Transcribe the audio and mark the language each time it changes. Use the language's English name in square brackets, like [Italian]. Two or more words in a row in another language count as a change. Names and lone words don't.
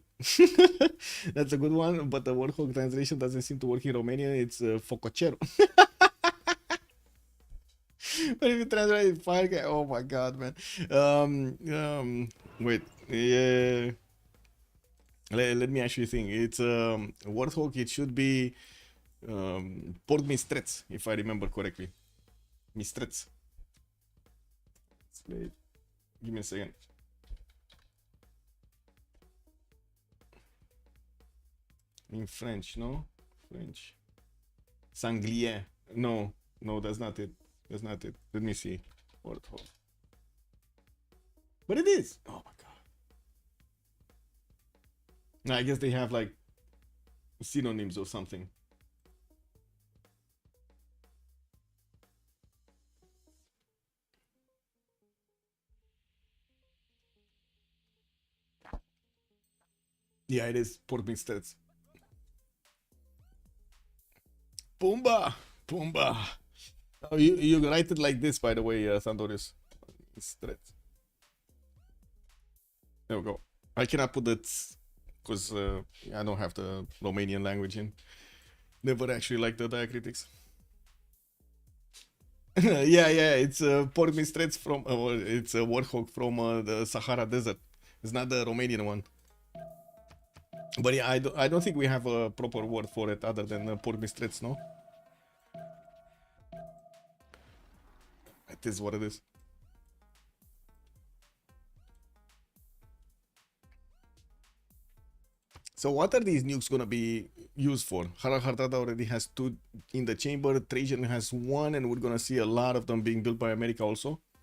[English] That's a good one, but the warthog translation doesn't seem to work in Romanian. It's fococero. But if you translate it, fire guy, oh my god, man. Wait, yeah. Let me actually think. It's warthog. It should be [Romanian] porc mistreț, [English] if I remember correctly. Mistreț. Wait, give me a second. In French, no? French. Sanglier. No, that's not it. That's not it. Let me see. Warthog. But it is. Oh my god. I guess they have like synonyms or something. Yeah, it is [Romanian] porc mistreț. [English] Pumba! Oh, you write it like this, by the way, Sandorius. Mistreț. There we go. I cannot put it because I don't have the Romanian language in. Never actually liked the diacritics. yeah, it's [Romanian] porc mistreț [English] from it's a warthog from the Sahara Desert. It's not the Romanian one. But yeah, I don't think we have a proper word for it other than [Romanian] porc mistreț, [English] no? It is what it is. So what are these nukes gonna be used for? Harald Hardrada already has 2 in the chamber, Trajan has 1, and we're gonna see a lot of them being built by America also.